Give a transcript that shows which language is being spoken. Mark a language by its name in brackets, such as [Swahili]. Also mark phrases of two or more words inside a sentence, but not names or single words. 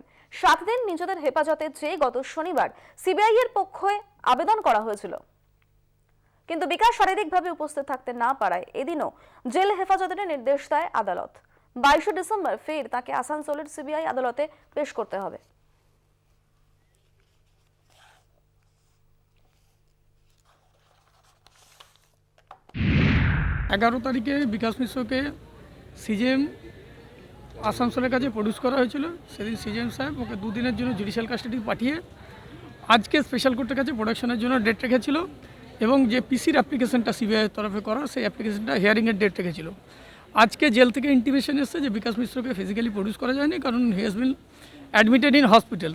[Bangla] 7 দিন নিজেদের হেফাজতে চেয়ে গত শনিবার সিবিআই এর পক্ষে আবেদন করা হয়েছিল, কিন্তু বিকাশ শারীরিকভাবে উপস্থিত থাকতে না পারায় এদিনও জেল হেফাজতের নির্দেশ দেয় আদালত। 22 ডিসেম্বর ফের তাকে আসানসোলের সিবিআই আদালতে পেশ করতে হবে। এগারো তারিখে বিকাশ মিশ্রকে সিজেএম আসানসোলের কাছে প্রডিউস করা হয়েছিল। সেদিন সিজিএম সাহেব ওকে 2 দিনের জন্য [English] judicial custody [Bangla] পাঠিয়ে আজকে স্পেশাল কোর্টের কাছে প্রোডাকশনের জন্য ডেট রেখেছিল এবং যে পিসির অ্যাপ্লিকেশনটা সিবিআইয়ের তরফে করা সেই অ্যাপ্লিকেশনটা হিয়ারিংয়ের ডেট রেখেছিল। আজকে জেল থেকে ইন্টিমেশন এসেছে যে বিকাশ মিশ্রকে [English] physically produce [Bangla] করা যায়নি, কারণ [English] he has been admitted in hospital.